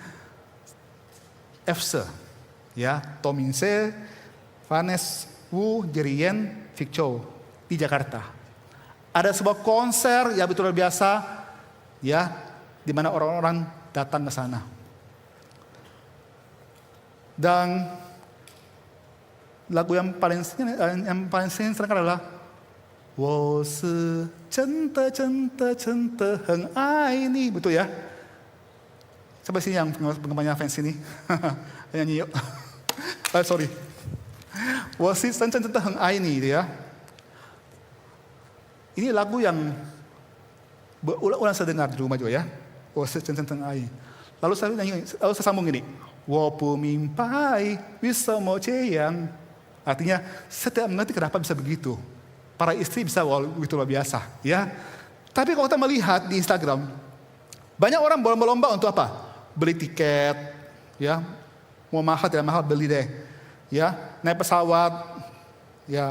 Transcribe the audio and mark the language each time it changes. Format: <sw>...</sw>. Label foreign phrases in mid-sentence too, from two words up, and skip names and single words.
<id>EFSE, ya, Tom Ince, Vanessa Wu, Jerry Yen, Vic Chow di Jakarta. Ada sebuah konser yang betul biasa, ya, di mana orang-orang datang ke sana. Dan lagu yang paling sering adalah</id> <zh>我是真的很爱你,</zh> <id>betul ya? Coba sini yang penggemarnya fans ini, nyanyi yuk. Sorry.</id> <zh>我是真的很爱你,</zh> <id>gitu ya. Ini lagu yang berulang-ulang saya dengar di rumah juga ya.</id> <zh>我是真的很爱你.</zh> <id>Lalu saya sambung gini.</id> <zh>我不明白为什么这样.</zh> <id>Artinya, saya tidak mengerti kenapa bisa begitu. Para istri bisa begitu luar biasa, ya. Tapi kalau kita melihat di Instagram, banyak orang berlomba-lomba untuk apa? Beli tiket, ya. Mau mahal tidak mahal beli deh, ya. Naik pesawat, ya.</id>